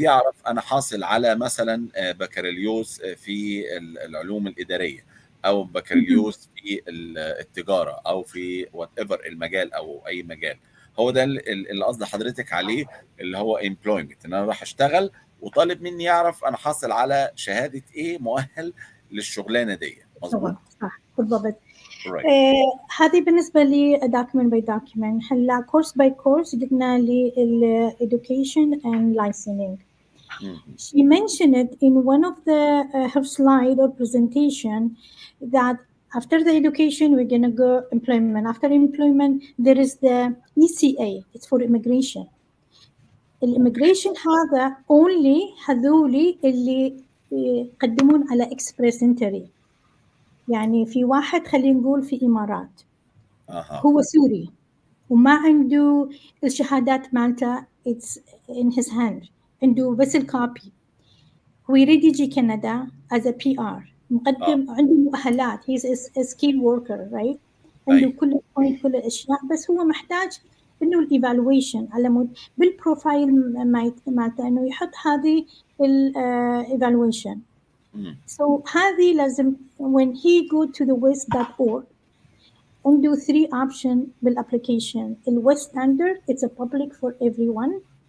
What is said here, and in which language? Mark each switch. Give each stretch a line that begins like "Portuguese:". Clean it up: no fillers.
Arabic: يعرف انا حاصل على مثلا بكالوريوس في العلوم الاداريه او بكالوريوس في التجاره او في
English: whatever
Arabic: المجال او اي مجال. هو ده اللي قصد حضرتك عليه، اللي هو employment، ان انا رايح اشتغل وطالب مني يعرف انا حاصل على شهاده ايه، مؤهل للشغلانه دي. مظبوط؟ صح بالضبط.
English: right.
Arabic: هذه بالنسبة لي
English: document by document.
Arabic: هلا
English: course by course
Arabic: قلنا لي
English: education and licensing. She mentioned it in one of the her slide or presentation that after the education we're gonna go employment. After employment there is the ECA. It's for immigration.
Arabic: الإميجريشن هذا only هذولي اللي يقدمون على express entry. يعني في واحد خلينا نقول في إمارات أها. هو سوري وما عنده الشهادات مالته
English: it's in his hand
Arabic: عنده بس الكوبي هو يريد يجي كندا
English: as a PR
Arabic: مقدم عنده مؤهلات
English: he's a skilled worker right
Arabic: عنده أي. كل البوينت كل الأشياء بس هو محتاج إنه الإيفالويشن على مود بالبروفايل مالته إنه يحط هذه الإيفالويشن so هذه لازم
English: when he go to the west.org
Arabic: عنده 3 option بالapplication الويست
English: standard it's a public for everyone